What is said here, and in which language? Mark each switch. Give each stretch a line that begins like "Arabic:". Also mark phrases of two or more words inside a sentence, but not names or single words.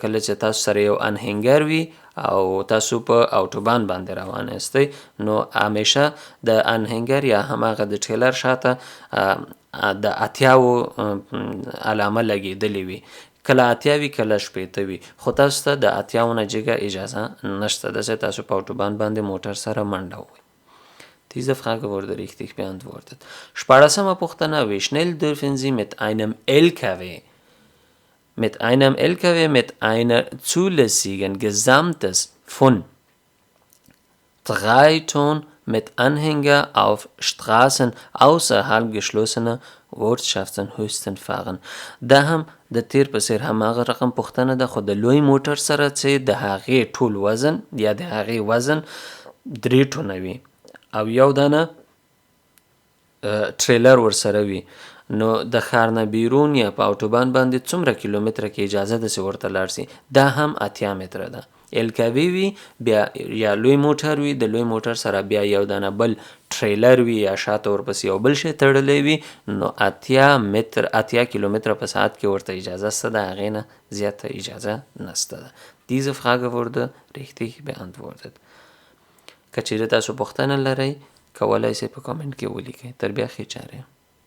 Pashto: کله چې تاسو سره یو انهنګر وي او تاسو په اوټوبان باندې روان یاستئ نو همیشه د انهنګر یا هماغه د ټریلر شاته د 80 علامه لګېدلې وي. کله 80 وي کله 60 وي، خو تاسو ته د 80 نه جګه اجازه نشته ده چې تاسو په اوټوبان باندې موټر سره منډه ووهئ.
German: Diese Frage wurde richtig beantwortet.
Pashto: 14مه پوښتنه
German: Wie schnell dürfen Sie mit einem LKW mit einer zulässigen Gesamtes von 3 Tonnen mit Anhänger auf Straßen außerhalb geschlossener Ortschaften höchstens fahren.
Pashto: دا هم د تیر په څیر هماغه رقم پوښتنه ده، خو د لوی موټر سره چې د هغې ټول وزن یا د هغې وزن 3 ټونه وي او یو دانه ټریلر ورسره وي، نو د ښار نه بیرون یا په اوټوبان باندې څومره کیلومتره کې اجازه ده چې ورته لاړ شي. دا هم 80 متره ده. الکوي وي بیا یا لوی موټر وي، د لوی موټر سره بیا یو دانه بل ټریلر وي یا شاته ورپسې یو بل شی تړلی وي، نو 80 کیلومتره په ساعت کې ورته اجازه شته ده، هغې نه زیاته اجازه نشته ده.
German: Diese Frage wurde richtig beantwortet.
Pashto: که چیرې تاسو پوښتنه لرئ کولی شئ په کامنټ کې ولیکئ. تر بیا ښې چارې.